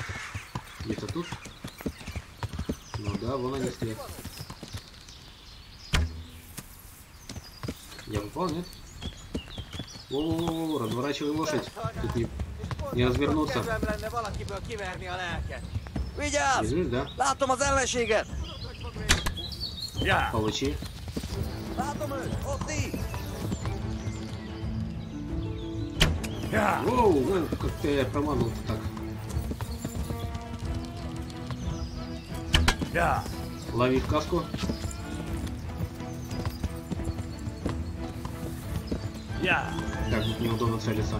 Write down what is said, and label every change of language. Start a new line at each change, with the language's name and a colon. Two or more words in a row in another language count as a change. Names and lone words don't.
Russian: Где-то тут? Ну да, вон они стоят. Я попал, нет? О, разворачивай лошадь. Тут не развернуться. Бежишь, да?
Hungarian: Látom az ellenséget!
Russian: Получи.
Hungarian: Látom őt! Ott így!
Russian: Воу, как-то я проманул-то так. Лови в каску. Так, тут неудобно целиться.